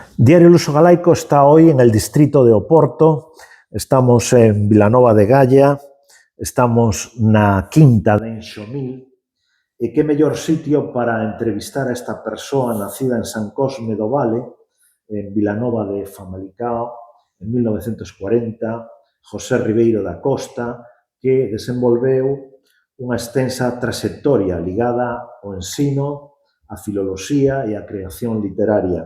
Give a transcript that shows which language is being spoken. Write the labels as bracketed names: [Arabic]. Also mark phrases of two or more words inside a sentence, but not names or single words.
[Spanish] Diario Luso Galaico está hoy en el distrito de Oporto, estamos en Vilanova de Gaia, [Galician] estamos na Quinta de Enxomil, e que mellor sitio para entrevistar a esta persoa nacida en San Cosme do Vale, en Vilanova de Famalicao, en 1940, José Ribeiro da Costa, que desenvolveu unha extensa traxectoria ligada ao ensino, a filoloxía e a creación literaria.